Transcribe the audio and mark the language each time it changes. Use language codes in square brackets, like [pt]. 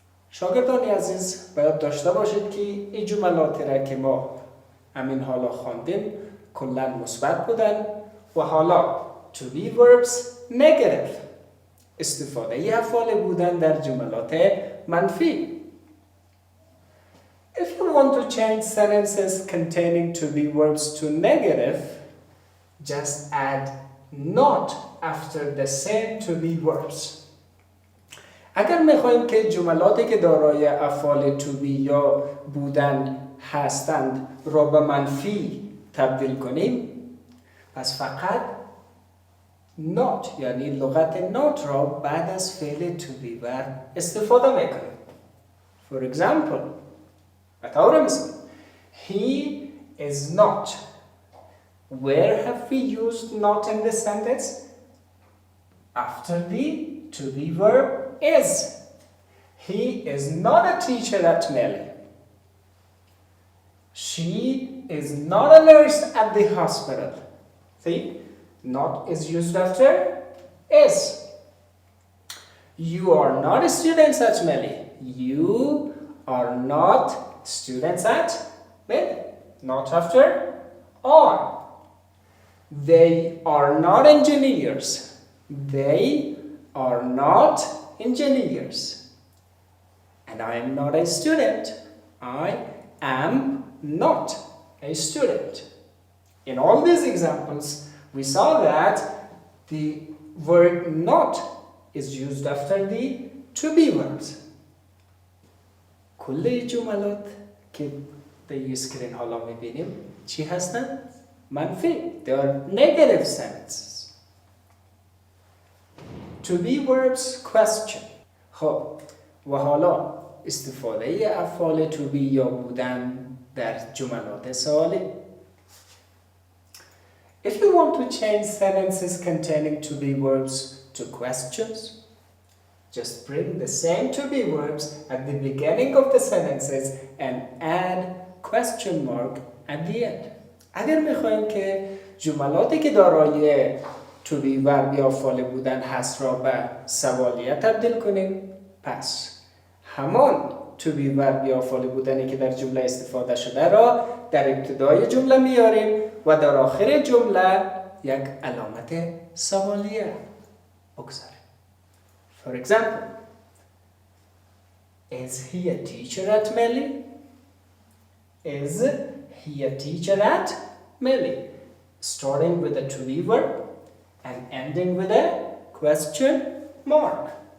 [fa] شاگردان عزیز باید داشته باشید که این جملاتی را که ما همین حالا خواندیم کلا مثبت بودن و حالا [en] to be verbs negative [fa] استفاده ی افعال بودن در جملات منفی. [en] If you want to change sentences containing to be verbs to negative, just add not after the same to be verbs. [fa] اگر میخوایم که جملاتی که دارای افعال to be یا بودن هستند را به منفی تبدیل کنیم پس فقط not یعنی لغت not را بعد از فعل to be verb استفاده میکنیم. [en] For example, [fa] به طور مثال [en] he is not. Where have we used not in this sentence? After the to be verb is. He is not a teacher at Melly. She is not a nurse at the hospital. See? Not is used after is. You are not students at Melly. You are not students at Melly. Not after are. They are not engineers. They are not engineers. And I am not a student. I am not a student. In all these examples, we saw that the verb not is used after the to be verbs. [fa] کل جملات که در اسکرین حالا میبینیم چی هستن؟ منفی. [en] They are negative sentences. To be verbs question. [fa] خب و حالا استفاده افعال to be یا بودن در جملات سوالی. [en] If you want to change sentences containing to be verbs to questions, just bring the same to be verbs at the beginning of the sentences and add question mark at the end. [fa] اگر میخوایم که جملاتی که دارای to be verb یا فعال بودن هست را به سوالیه تبدیل کنیم، پس همان to be verb یا فعال بودنی که در جمله استفاده شده را در ابتدای جمله میاریم و در آخر جمله یک علامت سوالیه بگذاریم. [en] For example, is he a teacher at Melly? Is he a teacher at Melly? Starting with a to be verb and ending with a question mark.